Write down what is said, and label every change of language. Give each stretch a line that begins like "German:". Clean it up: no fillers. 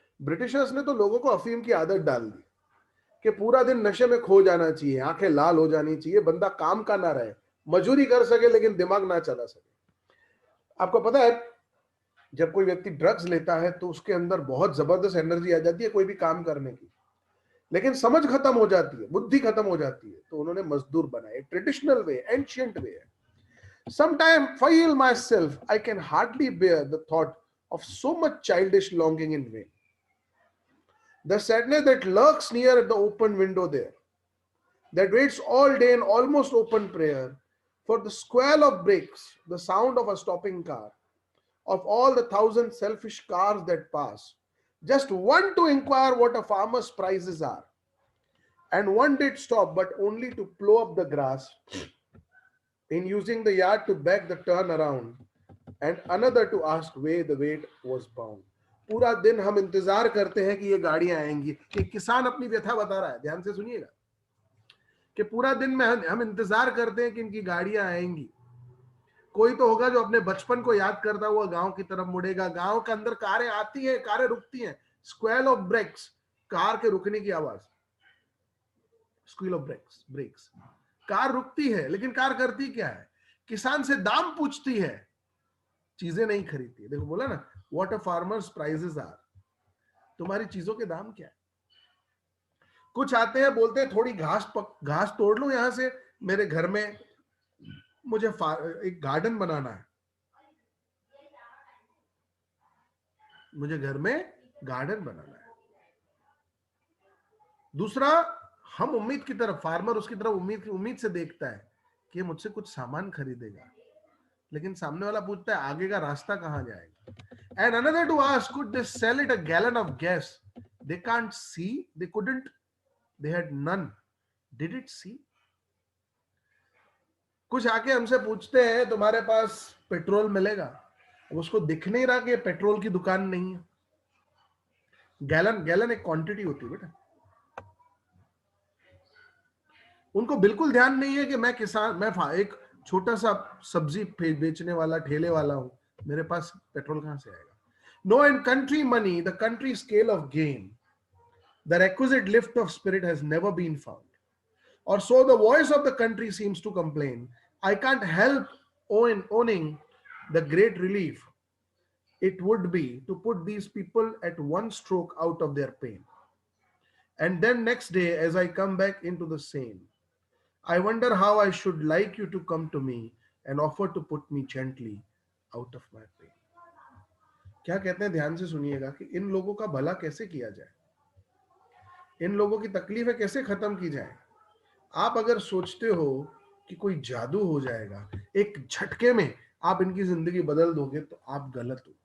Hindi: Britishers ने तो लोगों को अफीम की आदत डाल दी कि पूरा दिन नशे में खो जाना चाहिए, आंखें लाल हो जानी चाहिए, बंदा काम का ना रहे, मजूरी कर सके लेकिन दिमाग ना चला सके। आपको पता है जब कोई व्यक्ति ड्रग्स लेता है तो उसके अंदर बहुत जबरदस्त एनर्जी आ जाती है कोई भी काम करने की, लेकिन समझ खत्म हो जाती है, बुद्धि खत्म हो जाती है। तो उन्होंने मजदूर बनाए, ट्रेडिशनल वे, एंशिएंट वे है।
English: Sometimes feel myself, I can hardly bear the thought of so much childish longing in vain. The sadness that lurks near the open window there, that waits all day in almost open prayer for the squall of brakes, the sound of a stopping car, of all the thousand selfish cars that pass, just one to inquire what a farmer's prices are. And one did stop, but only to plow up the grass, in using the yard to beg the turn around, and another to ask where the weight was bound.
Hindi: पूरा दिन हम इंतजार करते हैं कि ये गाड़ियां आएंगी। कि किसान अपनी व्यथा बता रहा है, ध्यान से सुनिएगा, कि पूरा दिन में हम इंतजार करते हैं कि इनकी गाड़ियां आएंगी। कोई तो होगा जो अपने बचपन को याद करता हुआ गांव की तरफ मुड़ेगा। गांव के अंदर कारें आती हैं, कारें रुकती हैं,
English: squeal of brakes,
Hindi: कार के रुकने की आवाज,
English: squeal of brakes,
Hindi: breaks. Car रुकती है, लेकिन कार करती क्या है? किसान से दाम पूछती है, चीजें नहीं खरीदती। देखो बोला ना,
English: what a farmers prices are,
Hindi: तुम्हारी चीजों के दाम क्या है। कुछ आते हैं बोलते हैं थोड़ी घास तोड़ लो यहां से, मेरे घर में मुझे एक गार्डन बनाना है, मुझे घर में गार्डन बनाना है। दूसरा, हम उम्मीद की तरफ, फार्मर उसकी तरफ उम्मीद से देखता है कि ये मुझसे कुछ सामान खरीदेगा, लेकिन सामने वाला पूछता है आगे का रास्ता कहां जाएगा।
English: And another to ask, could they sell it a gallon of gas? They can't see, they couldn't, they had none. Did it see?
Hindi: कुछ आके हमसे पूछते हैं तुम्हारे पास पेट्रोल मिलेगा, उसको दिख नहीं रहा कि पेट्रोल की दुकान नहीं है। गैलन एक क्वांटिटी होती है बेटा। उनको बिल्कुल ध्यान नहीं है कि मैं किसान, मैं एक छोटा सा सब्जी बेचने वाला ठेले वाला हूं, मेरे पास पेट्रोल कहां से आएगा।
English: No, in country money, the country scale of gain, the requisite lift of spirit has never been found. Or so the voice of the country seems to complain. I can't help owning the great relief it would be to put these people at one stroke out of their pain. And then next day, as I come back into the same, I wonder how I should like you to come to me and offer to put me gently out of my pain.
Hindi: क्या कहते हैं, ध्यान से सुनिएगा, कि इन लोगों का भला कैसे किया जाए, इन लोगों की तकलीफें कैसे खत्म की जाए। आप अगर सोचते हो कि कोई जादू हो जाएगा, एक झटके में आप इनकी जिंदगी बदल दोगे, तो आप गलत हो।